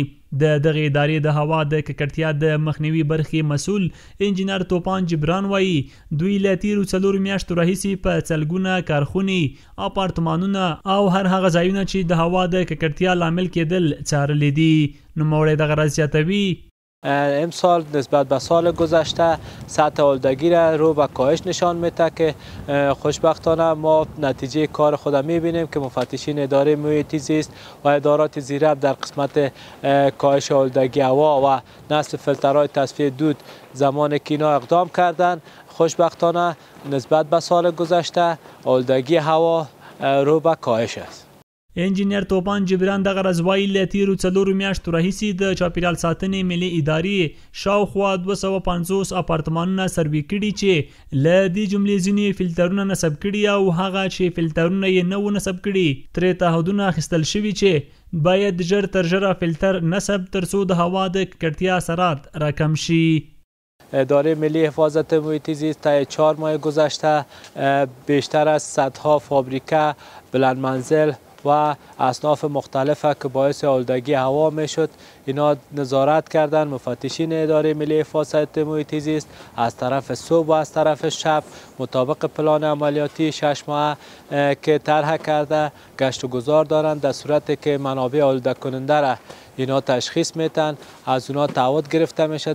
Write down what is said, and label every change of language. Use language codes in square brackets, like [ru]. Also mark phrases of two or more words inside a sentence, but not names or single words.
[ps] د دغه ادارې د هوا د ککړتیا د مخنیوي برخې مسؤل انجینر توپان جبران وایي دوی له تیرو 4 میاشتو راهیسې په څلګونه کارخونې، اپارتمانونه او هر هغه ځایونه چې د هوا د ککړتیا لامل کېدل څارلي دي. نوموړی دغه راز زیاتوي [fa] امسال نسبت به سال گذشته سطح آلودگی را رو به کاهش نشان میده که خوشبختانه ما نتیجه کار خود میبینیم که مفتشین اداره محیط زیست و ادارات زیربط در قسمت کاهش آلودگی هوا و نصب فیلترهای تصفیه دود زمان که اینا اقدام کردن، خوشبختانه نسبت به سال گذشته آلودگی هوا رو به کاهش است. [ps] انجینر توپان جبران دغه راز وایي له تیرو 4 میاشتو راهیسې د چاپیریال ساتنې ملي ادارې شاوخوا 250 اپارتمانونه سروې کړي چې له دې جملې ځینې فلټرونه نصب کړي او هغه چې فلټرونه یې نه و نصب کړي ترې تعهدونه اخیستل شوي چې باید ژر تر ژره فلټر نصب ترڅو د هوا د ککړتیا اثرات راکم شي. [fa] اداره ملی حفاظت محیط زیست تا 4 ماه گذشته بیشتر از صدها فابریکه، بلند منزل و اصناف مختلفه که باعث آلودگی هوا میشد اینا نظارت کردن. مفتشین اداره ملی حفاظت محیط زیست از طرف صبح و از طرف شب مطابق پلان عملیاتی 6 ماه که طرح کرده گشت و گذار دارند در صورتی که منابع آلوده کننده را اینا تشخیص میتن از اونا تعهد گرفته میشه.